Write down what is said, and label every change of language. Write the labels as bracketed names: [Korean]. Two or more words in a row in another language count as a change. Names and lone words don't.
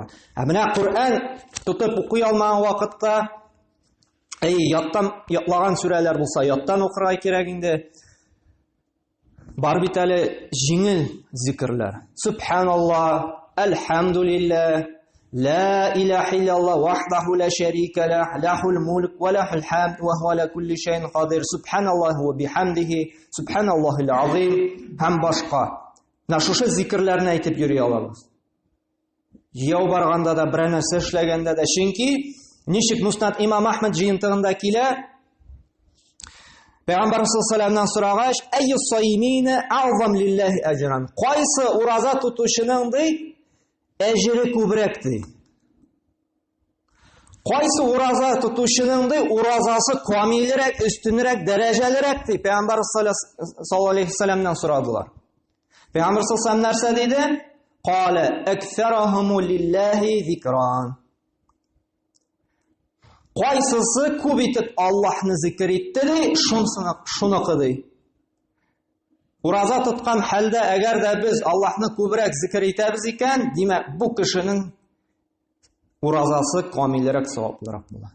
[Tatar] Менә Куръан тотып укый алмаган вакытта, яттан ятлаган сүрәләр булса, яттан укырга кирәк инде. Бар бит әле җиңел зикрләр. [Arabic] سبحان الله، الحمد لله، لا إله إلا الله، وحده لا شريك له، له الملك وله الحمد، وهو على كل شيء قدير. سبحان الله وبحمده، سبحان الله العظيم, [Tatar] һәм башка. Шушы зикрләрне әйтеп йөри алабыз. Яу барганда да, бер нәрсә эшләгәндә дә, чөнки ничек Муснад Имам Ахмад җыентыгында килә, Пәйгамбәр саллаллаһу сорагач, [Arabic] "أي الصائمين أعظم لله أجرا?" [Tatar] Кайсы ураза тутучының ди әҗре күбрәк ди. Кайсы ураза тутучының ди уразасы камилрәк, өстенрәк, дәрәҗәлерәк ди. Пәйгамбәр [Arabic] صلى الله عليه وسلم [Tatar] сорадылар. Пәйгамбәр саллаллаһу нәрсә диде? [Arabic] قال أكثرهم لله ذكرا. [Tatar] Кайсысы күп итеп Аллаһны зикр итте ди, шуныкы ди. Ураза тоткан хәлдә әгәр дә без Аллаһны күбрәк зикр итәбез икән, димәк, бу кешенең уразасы камилрәк, саваплырак була.